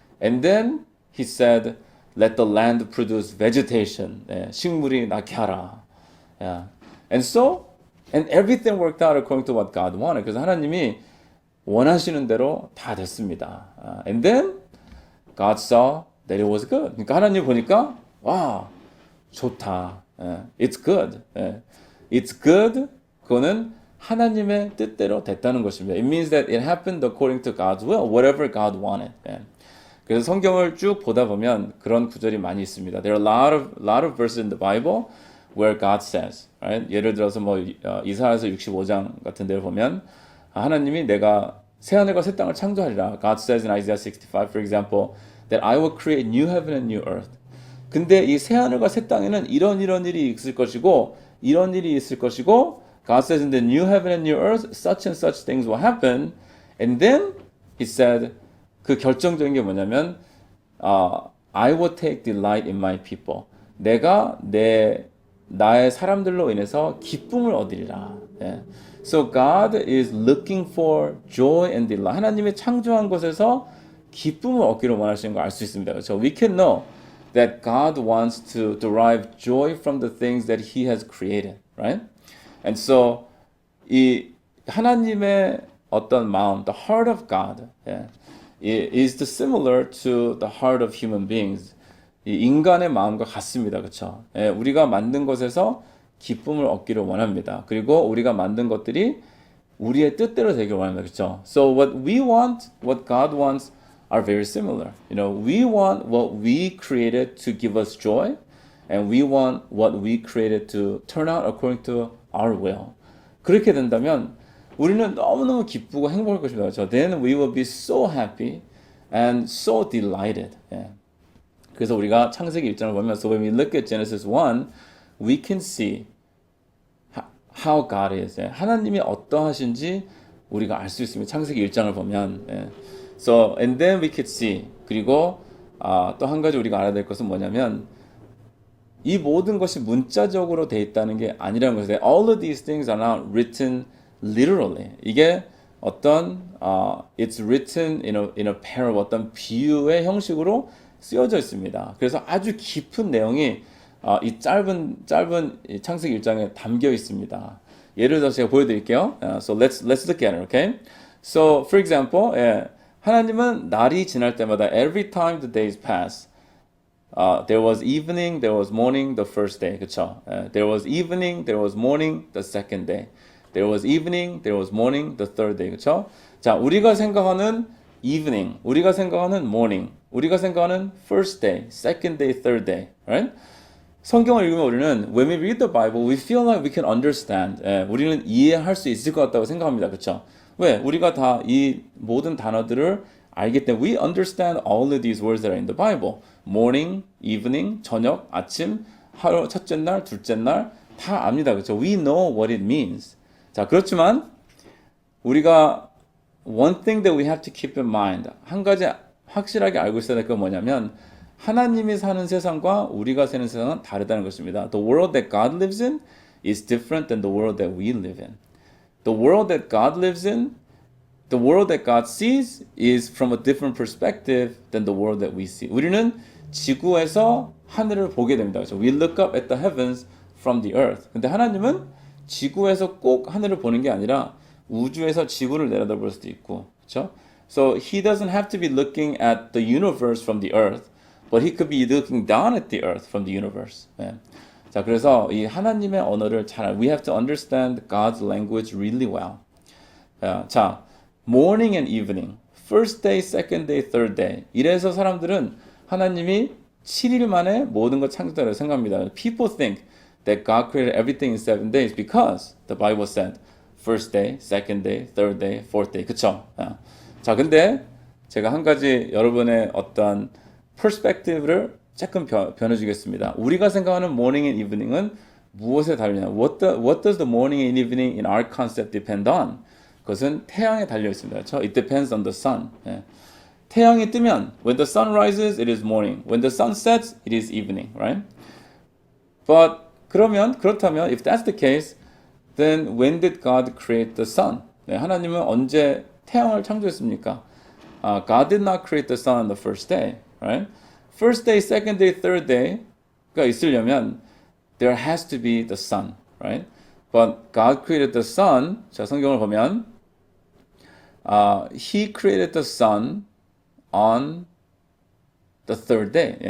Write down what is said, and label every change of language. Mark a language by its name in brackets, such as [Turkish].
[English] And then he said, let the land produce vegetation. [Korean] 식물이 낳게 하라. [English] And everything worked out according to what God wanted. [Korean] 그래서 하나님이 원하시는 대로 다 됐습니다. [English] And then God saw that it was good. [Korean] 그러니까 하나님 보니까 와, 좋다. [English] It's good. It's good. [Korean] 그거는 하나님의 뜻대로 됐다는 것입니다. [English] It means that it happened according to God's will, whatever God wanted. [Korean] 그래서 성경을 쭉 보다 보면 그런 구절이 많이 있습니다. [English] There are a lot of verses in the Bible where God says, right? [Korean] 예를 들어서 이사야서 65장 같은 데를 보면 하나님이 내가 새 하늘과 새 땅을 창조하리라. [English] God says in Isaiah 65, for example, that I will create new heaven and new earth. [Korean] 근데 이 새 하늘과 새 땅에는 이런 일이 있을 것이고 [English] 이런 일이 있을 것이고 God says in the new heaven and new earth such and such things will happen. And then he said [Korean] 그 결정적인 게 뭐냐면 [English] I will take delight in my people. [Korean] 내가 나의 사람들로 인해서 기쁨을 얻으리라. [English] So God is looking for joy and delight. [Korean] 하나님의 창조한 것에서 기쁨을 얻기를 원하시는 걸 알 수 있습니다. 그렇죠? [English] We can know that God wants to derive joy from the things that He has created, right? And so [Korean] 이 하나님의 어떤 마음, [English] the heart of God, is similar to the heart of human beings. [Korean] 이 인간의 마음과 같습니다, 그렇죠? 우리가 만든 것에서 기쁨을 얻기를 원합니다. 그리고 우리가 만든 것들이 우리의 뜻대로 되기를 원합니다, 그렇죠? [English] So what we want, what God wants, are very similar. You know, we want what we created to give us joy, and we want what we created to turn out according to our will. [Korean] 그렇게 된다면 우리는 너무너무 기쁘고 행복할 것입니다. 그렇죠? [English] Then we will be so happy and so delighted. [Korean] 그래서 우리가 창세기 1장을 보면, [English] so when we look at Genesis 1, we can see how God is. [Korean] 하나님이 어떠하신지 우리가 알 수 있습니다. 창세기 1장을 보면. [English] So, and then we could see. [Korean] 그리고 또 한 가지 우리가 알아야 될 것은 뭐냐면 이 모든 것이 문자적으로 돼 있다는 게 아니라는 것이에요. [English] All of these things are not written literally. [Korean] 이게 어떤 [English] it's written in a parable, [Korean] 어떤 비유의 형식으로 쓰여져 있습니다. 그래서 아주 깊은 내용이 이 짧은 이 창세기 1장에 담겨 있습니다. 예를 들어서 제가 보여드릴게요. [English] So let's look at it, okay? So for example, [Korean] 하나님은 날이 지날 때마다 [English] every time the days pass, there was evening, there was morning, the first day, [Korean] 그렇죠? [English] There was evening, there was morning, the second day. There was evening, there was morning, the third day, [Korean] 그렇죠? 자, 우리가 생각하는 [English] evening, [Korean] 우리가 생각하는 [English] morning, [Korean] 우리가 생각하는 [English] first day, second day, third day, right? [Korean] 성경을 읽으면 우리는 [English] when we read the Bible, we feel like we can understand. 우리는 이해할 수 있을 것 같다고 생각합니다. 그렇죠? 왜? [Korean] 우리가 다 이 모든 단어들을 알기 때문에 [English] we understand all of these words that are in the Bible. [Korean] morning, evening, 저녁, 아침, 하루, 첫째 날, 둘째 날 다 압니다. 그렇죠? [English] We know what it means. [Korean] 자, 그렇지만 우리가 [English] one thing that we have to keep in mind. [Korean] 한 가지 확실하게 알고 있어야 될 건 뭐냐면 하나님이 사는 세상과 우리가 사는 세상은 다르다는 것입니다. [English] The world that God lives in is different than the world that we live in. The world that God lives in, the world that God sees is from a different perspective than the world that we see. [Korean] 우리는 지구에서 하늘을 보게 됩니다. 그렇죠? [English] We look up at the heavens from the earth. [Korean] 근데 하나님은 지구에서 꼭 하늘을 보는 게 아니라 우주에서 지구를 내려다볼 수도 있고, 그렇죠? [English] So he doesn't have to be looking at the universe from the earth, but he could be looking down at the earth from the universe. [Korean] 자, 그래서 이 하나님의 언어를 잘, [English] we have to understand God's language really well. 자, morning and evening, first day, second day, third day. [Korean] 이래서 사람들은 하나님이 7일 만에 모든 걸 창조했다고 생각합니다. [English] People think that God created everything in 7 days because the Bible said first day, second day, third day, fourth day. [Korean] 그쵸? 자, 근데 제가 한 가지 여러분의 어떤 perspective를 조금 변해주겠습니다. 우리가 생각하는 morning and evening은 무엇에 달리냐? [English] What does the morning and evening in our concept depend on? [Korean] 그것은 태양에 달려 있습니다. 그렇죠? [English] It depends on the sun. [Korean] 태양이 뜨면 [English] when the sun rises, it is morning. When the sun sets, it is evening, right? But [Korean] 그렇다면 [English] if that's the case, then when did God create the sun? [Korean] 하나님은 언제 태양을 창조했습니까? [English] God did not create the sun on the first day, right? First day, second day, third day가 있으려면 there has to be the sun, right? But God created the sun. [Korean] 자, 성경을 보면 [English] He created the sun on the third day.